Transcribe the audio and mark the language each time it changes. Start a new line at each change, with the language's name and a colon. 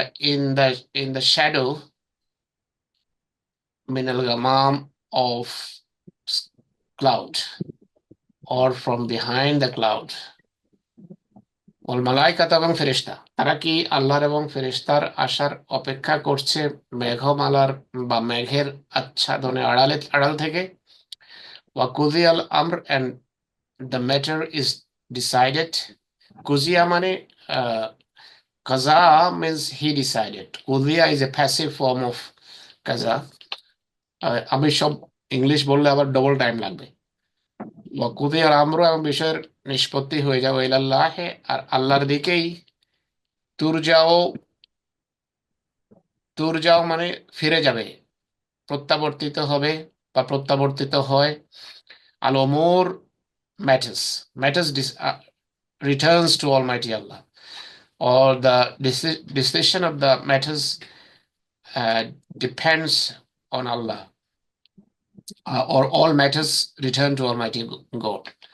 English: in the shadow,
Arabic: minal gamam,
English: of cloud, or from behind the cloud.
Arabic: ওয়াল মালাইকাতু,
Bangla: এবং ফেরেশতা। তারা কি আল্লাহর এবং ফেরেশতার আসার অপেক্ষা করছে মেঘমালার বা মেঘের আচ্ছাদনে, আড়াল থেকে?
Arabic: ওয়া কুযিয়াল আমর,
English: and the matter is decided.
Bangla: Kujia মানে কাজা
English: means he decided. কুদিয়া is a passive form of কাজা।
Bangla: আমি সব ইংলিশ বললে আবার ডবল টাইম লাগবে।
Arabic: ওয়া কুদিয়াল আমর,
Bangla: এবং বিষয়ের নিষ্পত্তি হয়ে যাবে,
Arabic: ইলাল্লাহে,
Bangla: আর আল্লাহর দিকেই,
Arabic: তুরজাও,
Bangla: তুরজাও মানে ফিরে যাবে, প্রত্যাবর্তিত হবে বা প্রত্যাবর্তিত হয়।
English: আল ওমর matters, matters returns to Almighty Allah, or the decision of the matters depends on Allah, or all matters return to Almighty God.